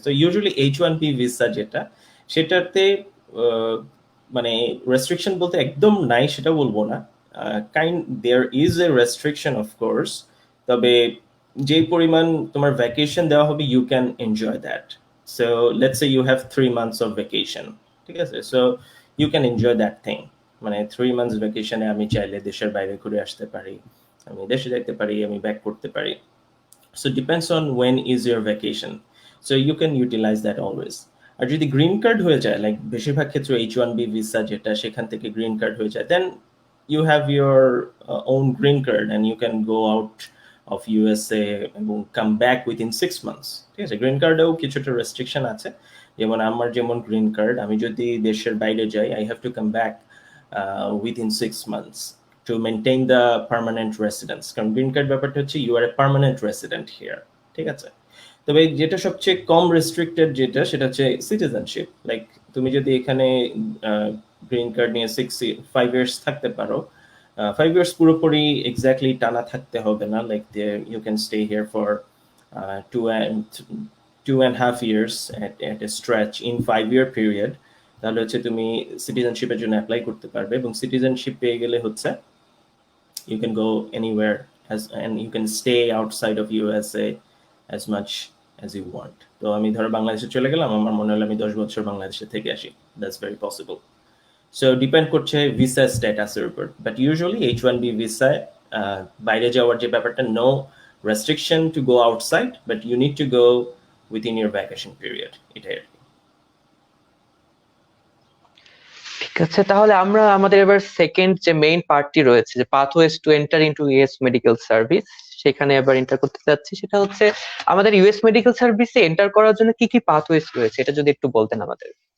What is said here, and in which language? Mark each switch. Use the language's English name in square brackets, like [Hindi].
[Bangla] তো usually H1B visa যেটা, সেটাতে আহ, মানে রেস্ট্রিকশন বলতে একদম নাই সেটা বলবো না, [English] there is a restriction of course, [Bangla] তবে যে পরিমাণ তোমার ভ্যাকেশন দেওয়া হবে [English] You can enjoy that. So let's say you have 3 months of vacation, [Bangla] ঠিক আছে? [English] so you can enjoy that thing, [Bangla] মানে 3 months ভ্যাকেশনে আমি চাইলে দেশের বাইরে ঘুরে আসতে পারি, আমি দেশে যাইতে পারি, আমি ব্যাক করতে পারি। [English] So depends on when is your vacation. So you can utilize that always. [Bangla] আর যদি গ্রিন কার্ড হয়ে যায়, লাইক বেশিরভাগ ক্ষেত্রে H1B ভিসা যেটা, সেখান থেকে গ্রিন কার্ড হয়ে যায়, [English] then you have your own green card and you can go out of USA [Bangla] এবং [English] come back within 6 months, [Bangla] ঠিক আছে? গ্রিন কার্ডেও কিছুটা রেস্ট্রিকশন আছে, যেমন আমার যেমন গ্রিন কার্ড, আমি যদি দেশের বাইরে যাই [English] I have to come back within 6 months to maintain the permanent residence. [Bangla] কারণ গ্রিন কার্ড ব্যাপারটা হচ্ছে [English] you are a permanent resident here, [Bangla] ঠিক আছে? তবে যেটা সবচেয়ে কম রেস্ট্রিক্টেড যেটা সেটা হচ্ছে সিটিজেনশিপ। লাইক তুমি যদি এখানে গ্রিন কার্ড নিয়ে 5 ইয়ার্স থাকতে পারো, 5 ইয়ার্স পুরোপুরি এক্স্যাক্টলি টানা থাকতে হবে না, [English] like you can stay here for 2.5 years at a stretch in 5 year period, [Bangla] তাহলে হচ্ছে তুমি সিটিজেনশিপের জন্য অ্যাপ্লাই করতে পারবে, এবং সিটিজেনশিপ পেয়ে গেলে হচ্ছে [English] you can go anywhere and you can stay outside of USA as much as you want. [Bangla] তো আমি ধরো বাংলাদেশে চলে গেলাম, আমার মনে হলো আমি 10 বছর বাংলাদেশে থেকে আসি, [English] that's very possible. [Bangla] So depend করছে ভিসা স্ট্যাটাসের উপর, বাট ইউজুয়ালি H1B ভিসা বাইরে যাওয়ার যে ব্যাপারটা, [English] no restriction to go outside, but you need to go within your vacation period, [Bangla] এটাই আর কি। ঠিক আছে, তাহলে আমরা আমাদের এবার সেকেন্ড যে মেইন পার্টটি রয়েছে, যে [English] pathways to enter into US medical service, [Bangla] সেখানে এবার এন্টার করতে যাচ্ছি। সেটা হচ্ছে আমাদের ইউএস মেডিকেল সার্ভিসে এন্টার করার জন্য কি কি পাথওয়েজ রয়েছে, এটা যদি একটু বলতেন আমাদের।